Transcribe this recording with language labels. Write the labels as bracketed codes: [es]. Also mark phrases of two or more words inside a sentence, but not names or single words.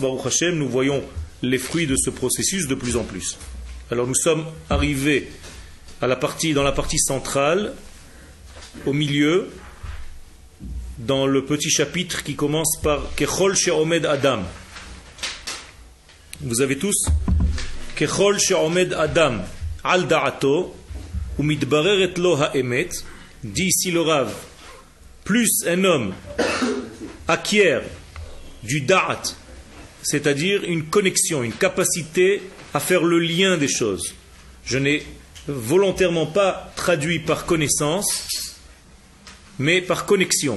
[he] ברוך השם, [fr] nous voyons les fruits de ce processus de plus en plus. Alors nous sommes arrivés dans la partie centrale, au milieu, dans le petit chapitre qui commence par [he] ככל שעומד אדם. [fr] Vous avez tous [he] ככל שעומד אדם על דעתו ומתבררת לו האמת, [fr] dit ici le Rav. Plus un homme acquiert du da'at, c'est-à-dire une connexion, une capacité à faire le lien des choses. Je n'ai volontairement pas traduit par connaissance, mais par connexion.